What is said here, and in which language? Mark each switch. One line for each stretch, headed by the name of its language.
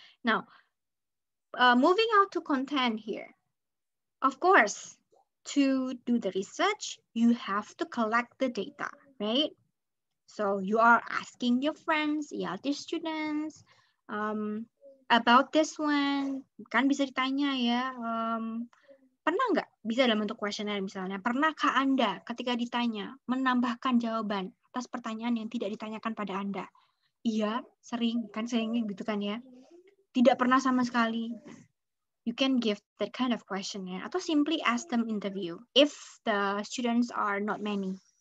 English: Now, moving on to content here. Of course, to do the research, you have to collect the data, right? So you are asking your friends, ELT students, about this one.
Indonesian: Kan bisa ditanya ya, pernah nggak, bisa dalam bentuk kuesioner misalnya, pernahkah Anda ketika ditanya menambahkan jawaban atas pertanyaan yang tidak ditanyakan pada Anda? Iya, sering, kan seringnya gitu kan ya. Tidak pernah sama sekali.
English: You can give that kind of questionnaire
Indonesian: atau
English: simply ask them interview if the students are not many.